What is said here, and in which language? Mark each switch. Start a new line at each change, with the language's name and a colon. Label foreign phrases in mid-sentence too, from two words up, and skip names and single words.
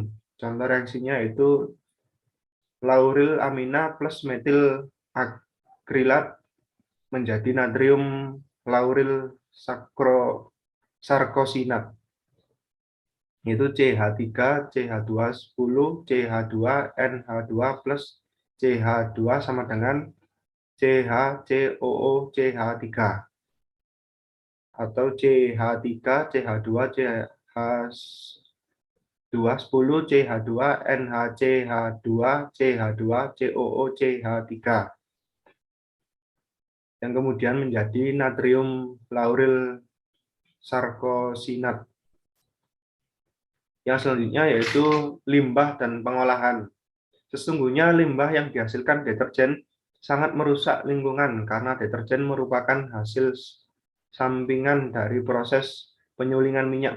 Indonesian: Contoh reaksinya yaitu lauril amina plus metil akrilat menjadi natrium lauril sarkosinat. Itu CH3, CH210, CH2, NH2 plus CH2 sama dengan CH, COO, CH3. Atau CH3, CH2, CH210, CH2, NHCH2, CH2, COO, CH3. Yang kemudian menjadi natrium lauril sarkosinat. Yang selanjutnya yaitu limbah dan pengolahan. Sesungguhnya limbah yang dihasilkan deterjen sangat merusak lingkungan karena deterjen merupakan hasil sampingan dari proses penyulingan minyak